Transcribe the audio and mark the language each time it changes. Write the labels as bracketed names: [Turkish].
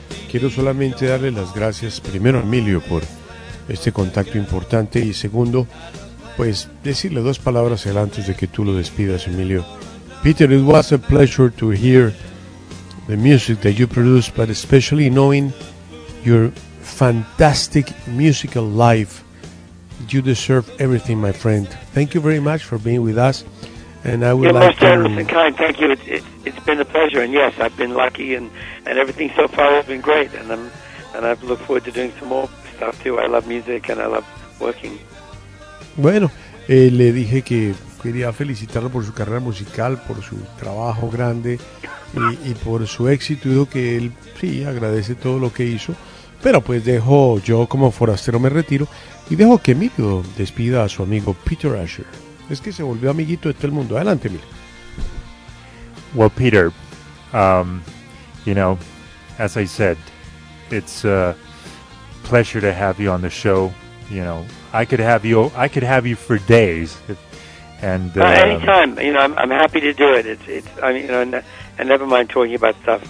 [Spanish] Quiero solamente darle las gracias primero a Emilio por este contacto importante y segundo, pues decirle dos palabras antes de que tú lo despidas, Emilio. [English] Peter, it was a pleasure to hear the music that you produced, but especially knowing your fantastic musical life. You deserve everything, my friend. Thank you very much for being with us. And I would Most generous and kind. Thank you. It's been a pleasure. And yes, I've been lucky, and everything so far has been great. And I look forward to doing some more stuff too. I love music and I love working. [Spanish] Bueno, le dije que quería felicitarlo por su carrera musical, por su trabajo grande y por su éxito. Y dijo que él sí agradece todo lo que hizo. Pero pues dejo yo como forastero me retiro y dejo que Emilio despida a su amigo Peter Asher. Es que se volvió amiguito de todo el mundo. Adelante, Emilio. [English] Well, Peter, you know, as I said, it's a pleasure to have you on the show. You know, I could have you for days. Anytime. You know, I'm happy to do it. And never mind talking about stuff.